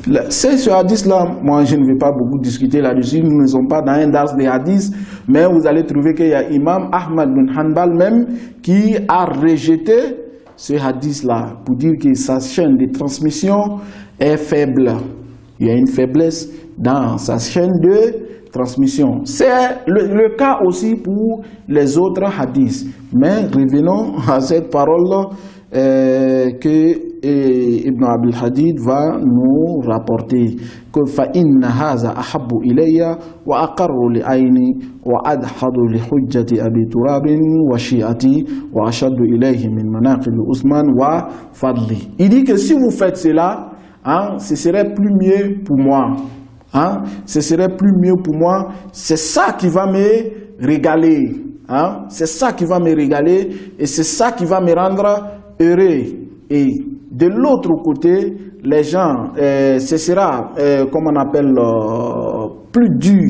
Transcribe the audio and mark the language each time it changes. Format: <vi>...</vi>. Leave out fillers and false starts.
<fr>C'est ce hadith-là, moi je ne vais pas beaucoup discuter là-dessus, nous ne sommes pas dans un dars des hadiths, mais vous allez trouver qu'il y a Imam Ahmad bin Hanbal même qui a rejeté ce hadith-là pour dire que sa chaîne de transmission est faible. Il y a une faiblesse dans sa chaîne de transmission. C'est le cas aussi pour les autres hadiths. Mais revenons à cette parole que Ibn Abil Hadid va nous rapporter que</fr> <ar>فَإِنَّ هَذَا أَحَبُّ إِلَيَّ وَأَقَرُّ لِعَيْنِي وَأَدْحَضُ لِحُجَّةِ أَبِي تُرَابٍ وَشِيعَتِي وَأَشَدُّ إِلَيْهِ مِنْ مَنَاقِبِ عُثْمَانَ وَفَضْلِهِ.</ar> <fr>Il dit que si vous faites cela, ce serait plus mieux pour moi. Ce serait plus mieux pour moi. C'est ça qui va me régaler. C'est ça qui va me régaler et c'est ça qui va me rendre heureux. Et de l'autre côté, les gens, ce sera, comme on appelle, plus dur.</fr>